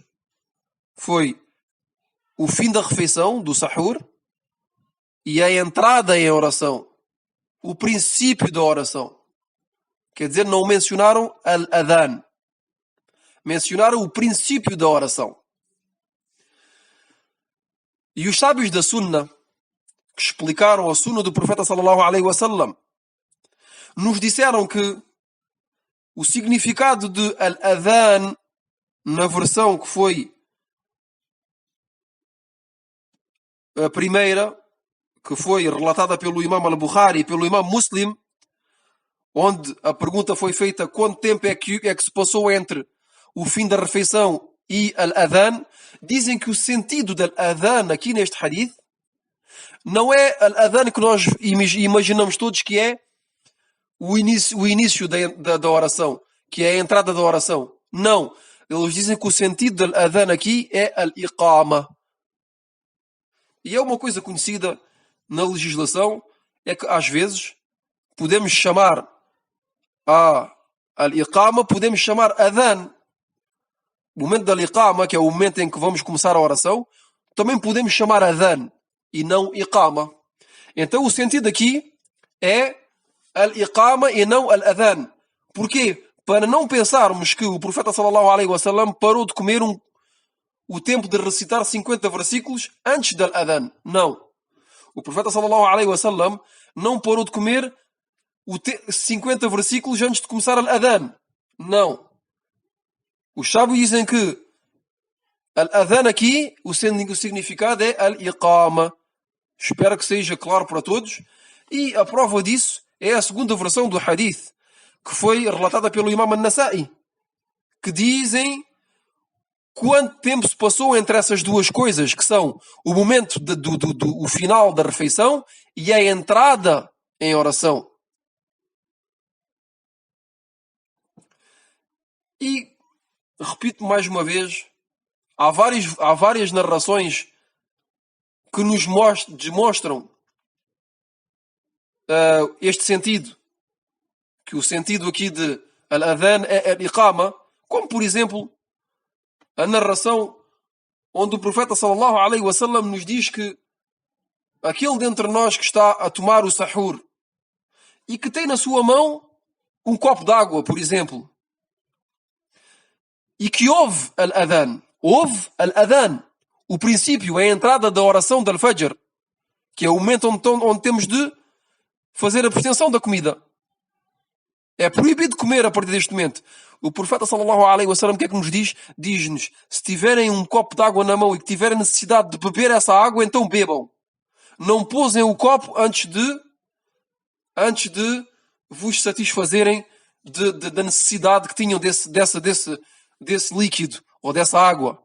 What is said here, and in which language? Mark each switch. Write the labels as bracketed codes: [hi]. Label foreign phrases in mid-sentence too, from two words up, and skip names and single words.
[pt] Foi o fim da refeição, do sahur, e a entrada em oração. O princípio da oração. Quer dizer, não mencionaram al-adhan. Mencionaram o princípio da oração. E os sábios da Sunnah, que explicaram a Sunnah do profeta [ar] صلى الله عليه وسلم, [pt] nos disseram que o significado de al-adhan, na versão que foi a primeira, que foi relatada pelo Imam al-Bukhari e pelo Imam Muslim, onde a pergunta foi feita: quanto tempo é que se passou entre o fim da refeição e al-adhan? Dizem que o sentido do adhan aqui neste hadith não é al-adhan que nós imaginamos todos, que é o início da oração, que é a entrada da oração. Não. Eles dizem que o sentido do adhan aqui é al-iqama. E é uma coisa conhecida na legislação, é que às vezes podemos chamar a al-iqama, podemos chamar adhan. O momento da iqama, que é o momento em que vamos começar a oração, também podemos chamar adhan e não iqama. Então o sentido aqui é al-iqama e não al-adhan. Porquê? Para não pensarmos que o profeta [ar] صلى الله عليه وسلم [pt] parou de comer o tempo de recitar 50 versículos antes do adhan. Não. O profeta [ar] صلى الله عليه وسلم [pt] não parou de comer 50 versículos antes de começar al-adhan. Não. Os sábios dizem que al-adhan aqui, o significado é al-iqama. Espero que seja claro para todos. E a prova disso é a segunda versão do hadith, que foi relatada pelo Imam An-Nasa'i, que dizem quanto tempo se passou entre essas duas coisas, que são o momento do final da refeição e a entrada em oração. E repito mais uma vez, há várias narrações que nos demonstram este sentido, que o sentido aqui de al-adhan é al-iqama, como por exemplo a narração onde o profeta [ar] صلى الله عليه وسلم [pt] nos diz que aquele dentre nós que está a tomar o sahur e que tem na sua mão um copo d'água, por exemplo, e que ouve al-adhan. Ouve al-adhan. O princípio é a entrada da oração de al-fajr, que é o momento onde temos de fazer a abstenção da comida. É proibido comer a partir deste momento. O profeta [ar] صلى الله عليه وسلم, [pt] o que é que nos diz? Diz-nos, se tiverem um copo de água na mão e que tiverem necessidade de beber essa água, então bebam. Não pousem o copo antes de vos satisfazerem da necessidade que tinham desse líquido ou dessa água.